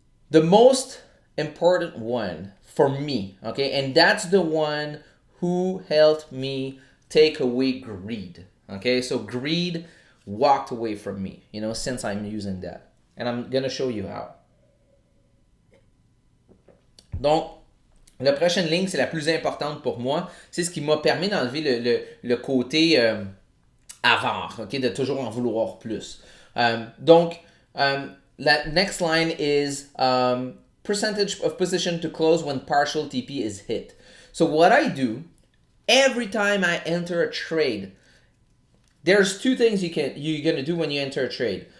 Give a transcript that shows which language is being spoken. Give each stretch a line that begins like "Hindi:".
English: The most important one for me, okay, and that's the one who helped me take away greed. Okay, so greed walked away from me, you know, since I'm using that. And I'm gonna show you how. Donc,
French: La prochaine ligne, c'est la plus importante pour moi. C'est ce qui m'a permis d'enlever le côté avare, ok, de toujours en vouloir plus. Donc, la
English: next line is percentage of position to close when partial TP is hit. So what I do every time I enter a trade, there's two things you're gonna do when you enter a trade.